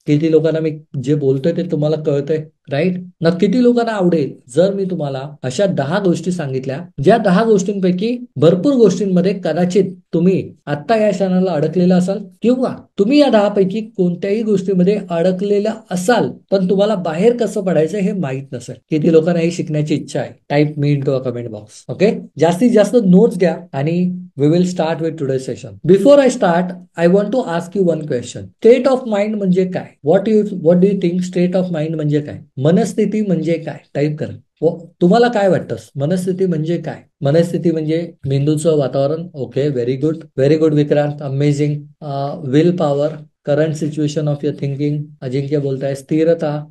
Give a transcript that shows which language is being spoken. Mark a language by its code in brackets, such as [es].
[mr] किती लोकांना मी जे बोलतोय ते तुम्हाला कळतंय, राईट? ना किती लोकांना आवडेल जर मी तुम्हाला अशा 10 गोष्टी सांगितल्या, ज्या 10 गोष्टींपैकी भरपूर गोष्टींमध्ये कदाचित तुम्ही आता या क्षणाला अडकलेला असाल, किंवा तुम्ही या 10 पैकी कोणत्याही गोष्टीमध्ये अडकलेला असाल पण तुम्हाला बाहेर कसं पडायचं हे माहित नसेल. किती लोकांना हे शिकण्याची इच्छा आहे? [en] Type me in to a comment box. [mr] Okay, जास्तीत जास्त नोट्स घ्या आणि [en] We will start with today session. Before I start I want to ask you one question. State of mind [mr] म्हणजे काय? [en] What do you think state of mind म्हणजे काय? [mr] मनस्थिती म्हणजे काय? टाईप करा. तुम्हाला काय वाटतं मनस्थिती म्हणजे काय? मनस्थिती म्हणजे मेंदूचं वातावरण. [en] okay, very good, very good [mr] Vikrant, amazing. [en] Will power, current situation of your thinking. [mr] अजिंक्य बोलताय स्थिरता.